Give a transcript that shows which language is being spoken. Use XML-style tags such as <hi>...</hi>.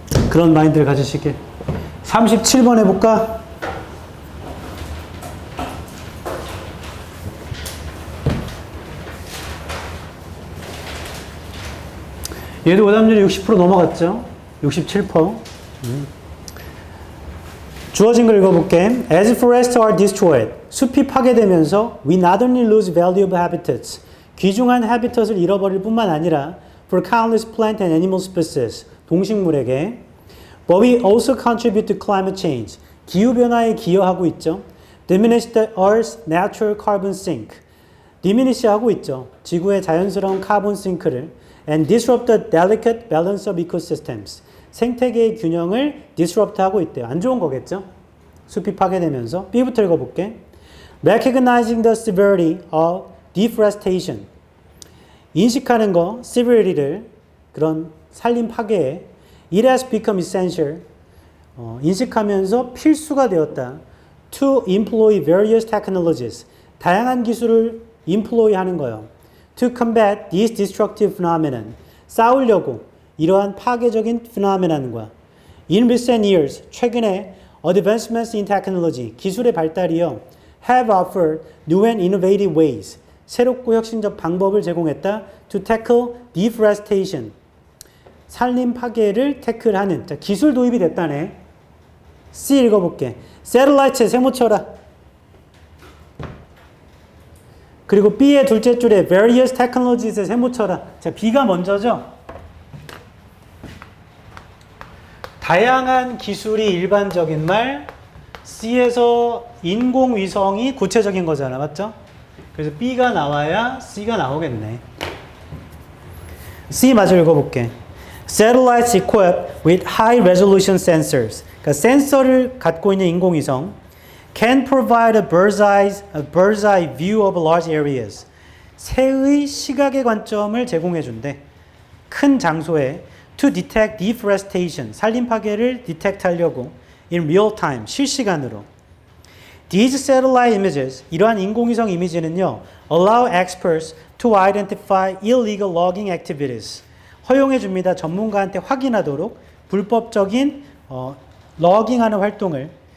<ko>그런 마인드를 가지시게. 37번 해볼까? 얘도 오답률이 60% 넘어갔죠? 67%. 주어진 걸 읽어볼게.</ko> <en>As forests are destroyed,</en> <ko>숲이 파괴되면서</ko> <en>we not only lose valuable habitats,</en> <ko>귀중한 habitat을 잃어버릴 뿐만 아니라</ko> <en>for countless plant and animal species,</en> <ko>동식물에게</ko> <en>but we also contribute to climate change,</en> <ko>기후변화에 기여하고 있죠.</ko> <en>diminish the Earth's natural carbon sink, diminish</en> <ko>하고 있죠. 지구의 자연스러운 카본 싱크를</ko> <en>and disrupt the delicate balance of ecosystems.</en> <ko>생태계의 균형을 disrupt 하고 있대요. 안 좋은 거겠죠? 숲이 파괴되면서. B부터 읽어볼게.</ko> <en>Recognizing the severity of deforestation.</en> <ko>인식하는 거, severity를, 그런 산림 파괴에</ko> <en>it has become essential.</en> <ko>인식하면서 필수가 되었다.</ko> <en>To employ various technologies.</en> <ko>다양한 기술을 employ 하는 거예요.</ko> <en>To combat these destructive phenomenon.</en> <ko>싸우려고 이러한 파괴적인</ko> <en>phenomenon과 In recent years,</en> <ko>최근에</ko> <en>advancements in technology,</en> <ko>기술의 발달이요,</ko> <en>have offered new and innovative ways,</en> <ko>새롭고 혁신적 방법을 제공했다</ko> <en>to tackle deforestation,</en> <ko>산림 파괴를 태클하는. 자, 기술 도입이 됐다네. C 읽어볼게. Satellite 세모 쳐라. 그리고 B의 둘째 줄에 various technologies의 세모 쳐라. 자, B가 먼저죠. 다양한 기술이 일반적인 말, C에서 인공위성이 구체적인 거잖아. 맞죠? 그래서 B가 나와야 C가 나오겠네. C 마저 읽어볼게.</ko> <en>Satellites equipped with high resolution sensors.</en> <ko>그러니까 센서를 갖고 있는 인공위성</ko> <en>can provide a bird's eye view of large areas.</en> <ko>새의 시각의 관점을 제공해 준대. 큰 장소에</ko> <en>to detect deforestation.</en> <ko>산림 파괴를 detect 하려고</ko> <en>in real time.</en> <ko>실시간으로.</ko> <en>These satellite images,</en> <ko>이러한 인공위성 이미지는요,</ko> <en>allow experts to identify illegal logging activities.</en> <ko>허용해 줍니다. 전문가한테 확인하도록 불법적인 러깅하는 활동을.</ko>